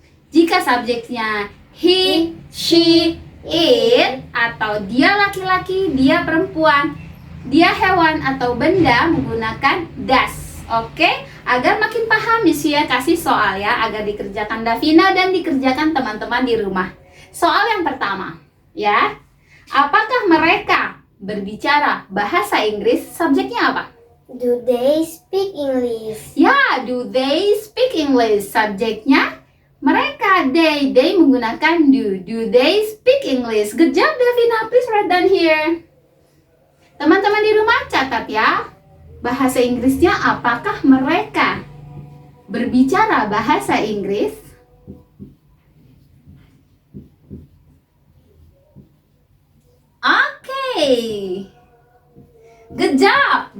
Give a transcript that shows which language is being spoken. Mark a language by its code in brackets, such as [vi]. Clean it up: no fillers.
[id] Jika subjeknya he, she, it, atau dia laki-laki, dia perempuan, dia hewan atau benda menggunakan does. Oke, agar makin paham Misia kasih soal ya, agar dikerjakan Davina dan dikerjakan teman-teman di rumah. Soal yang pertama, ya. Apakah mereka berbicara bahasa Inggris? Subjeknya apa? [en] Do they speak English? Ya, do they speak English? [id] Subjeknya mereka, [en] they [id] menggunakan [en] do. Do they speak English? Good job Davina, please write down here. [id] Teman-teman di rumah catat ya. Bahasa Inggrisnya apakah mereka berbicara bahasa Inggris? [en] Oke. Good job.